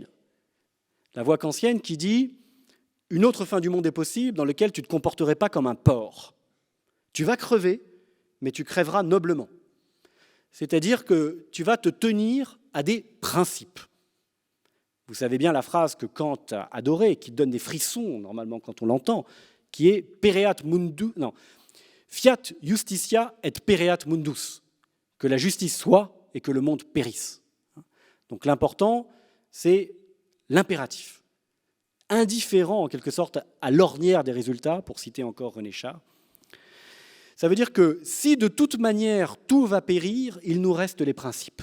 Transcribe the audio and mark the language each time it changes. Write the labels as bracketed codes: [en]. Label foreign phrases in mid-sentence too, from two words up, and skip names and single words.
[fr] La voie kantienne qui dit une autre fin du monde est possible dans laquelle tu ne te comporterais pas comme un porc. Tu vas crever, mais tu crèveras noblement. C'est-à-dire que tu vas te tenir à des principes. Vous savez bien la phrase que Kant a adorée, qui donne des frissons, normalement, quand on l'entend, qui est « [la] pereat mundus [fr] », non, « [la] fiat justitia et pereat mundus », [fr] que la justice soit et que le monde périsse. Donc l'important, c'est l'impératif. Indifférent, en quelque sorte, à l'ornière des résultats, pour citer encore René Char. Ça veut dire que si de toute manière tout va périr, il nous reste les principes.